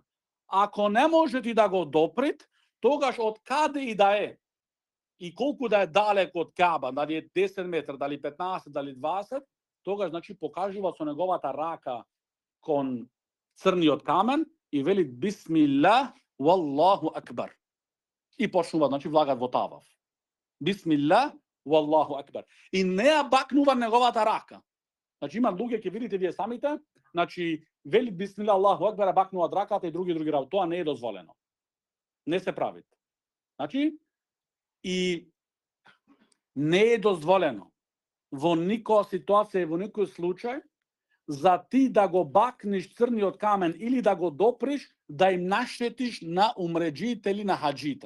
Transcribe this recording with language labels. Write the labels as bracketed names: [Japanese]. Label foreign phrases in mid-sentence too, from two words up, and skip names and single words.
[Macedonian] Ако не може ти да го допри, тогаш од каде и да е и колку да е далек од Кааба, дали е 10 метра, дали 15, дали 20, тогаш значи покажува со неговата рака кон црниот камен и вели [Arabic] بسم الله والله أكبر. [Macedonian] И почнува значи влагат во таваф. [Arabic] بسم الله والله أكبر. [Macedonian] И не ја бакнува неговата рака. Значи има луѓе ќе видите вие самите, значи вели [Arabic] بسم الله الله أكبر, [Macedonian] бакнуваат раката и други работи. Тоа не е дозволено. Не се прави. Значи и не е дозволено во никоја ситуација, во никој случај, за ти да го бакнеш црниот камен или да го доприш, да им наштетиш на умреджите или на хаджите.